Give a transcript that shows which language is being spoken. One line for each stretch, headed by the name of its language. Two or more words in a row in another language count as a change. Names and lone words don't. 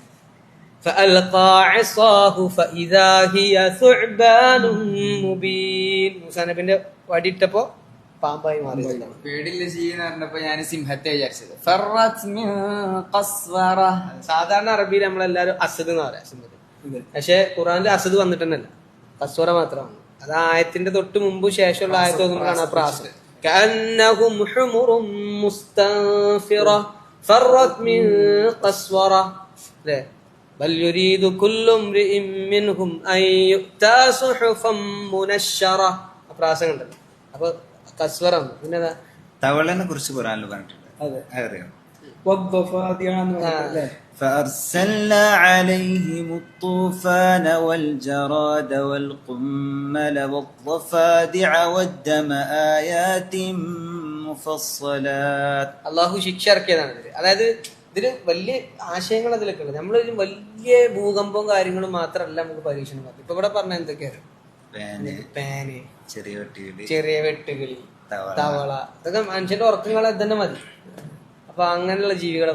Malayalam: മൂസാ നബിന്റെ വടിയിട്ടപ്പോ പാമ്പായി മാറി. പേടില്ല ചെയ്യുന്ന പറഞ്ഞപ്പോ ഞാൻ സിംഹത്തെ വിചാരിച്ചത്. സാധാരണ അറബിയിൽ നമ്മളെല്ലാരും അസദ് എന്ന് പറയാം, സിംഹത്തിന്. പക്ഷെ ഖുറാനിൽ അസദ് വന്നിട്ടുണ്ടല്ല, കസ്വറ മാത്രമാണ്. അത് ആയത്തിന്റെ തൊട്ട് മുമ്പ് ശേഷമുള്ള ആയത്ത് നോക്കുമ്പോഴാണ് പ്രാസം.
Arabic: كأنهم حمر مستنفرة فرت من قسورة بل يريد كل امرئ منهم أن يؤتى صحفا منشرة.
Malayalam: പ്രാസം കണ്ടല്ലോ. അപ്പൊ കസ്വറ പിന്നെ തവളനെ കുറിച്ച് ഖുർആനിൽ പറഞ്ഞിട്ടുണ്ട്. അറിയാം.
Arabic: فأرسلنا عليهم الطوفان والجراد والقمل والضفادع والدم آيات مفصلات.
Malayalam: അള്ളാഹു ശിക്ഷ ഇറക്കിയതാണ് ഇതില്. അതായത് ഇതില് വലിയ ആശയങ്ങൾ അതിലൊക്കെ ഉണ്ട്. നമ്മളൊരു വലിയ ഭൂകമ്പവും കാര്യങ്ങളും മാത്രമല്ല നമുക്ക് പരീക്ഷണം നടത്തും. ഇപ്പൊ ഇവിടെ പറഞ്ഞ എന്തൊക്കെയാണ്? പേന്, ചെറിയ വെട്ടുകിളി, തവള, ഇതൊക്കെ മനുഷ്യന്റെ ഉറക്കങ്ങളെ തന്നെ മതി. അപ്പൊ അങ്ങനെയുള്ള ജീവികളെ